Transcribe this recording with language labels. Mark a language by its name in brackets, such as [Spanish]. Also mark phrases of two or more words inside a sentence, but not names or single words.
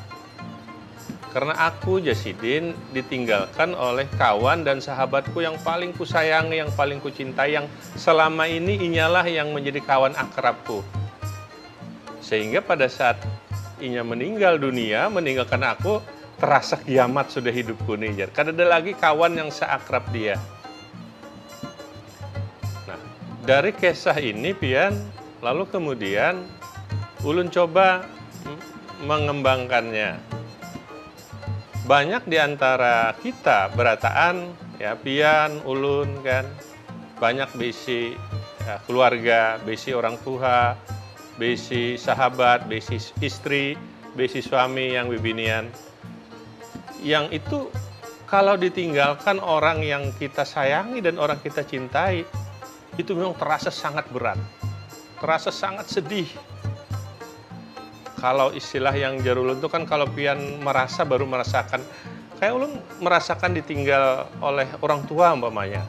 [Indonesian] Karena aku, Jasidin, ditinggalkan oleh kawan dan sahabatku yang paling kusayangi, yang paling kucintai, yang selama ini inyalah yang menjadi kawan akrabku. Sehingga pada saat inya meninggal dunia, meninggalkan aku, terasa kiamat sudah hidupku nih. Karena ada lagi kawan yang seakrab dia. [Banjar] Nah, dari kisah ini pian, lalu kemudian ulun coba mengembangkannya. Banyak di antara kita berataan, ya pian, ulun kan, banyak bisi ya, keluarga, bisi orang tua, bisi sahabat, bisi istri, bisi suami yang bibinian. [Indonesian] Yang itu kalau ditinggalkan orang yang kita sayangi dan orang kita cintai, itu memang terasa sangat berat, terasa sangat sedih. [Banjar] Kalau istilah yang jarulun itu kan kalau pian merasa baru merasakan, kayak ulun merasakan ditinggal oleh orang tua umpamanya.